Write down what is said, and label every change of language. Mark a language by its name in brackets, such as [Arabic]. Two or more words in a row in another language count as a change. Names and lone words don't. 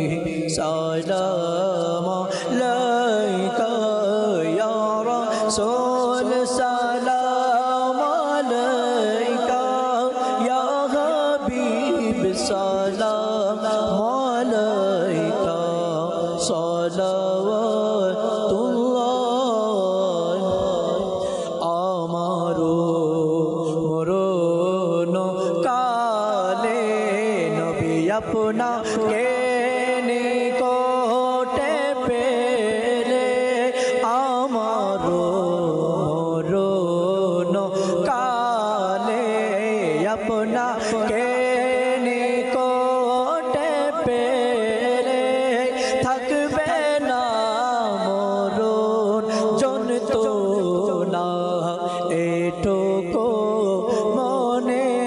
[Arabic] سلام علیک یا رسول سلام علیک یا حبیب سلام علیک صلوات اللہ আমারো [Bangla] মরণ কালে নবী আপনাকে নিকটে পেলে আমারো মরণ কালে আপনাকে নিকটে পেলে থাকবে না মরণ যন্ত্রণা এটুকু মনে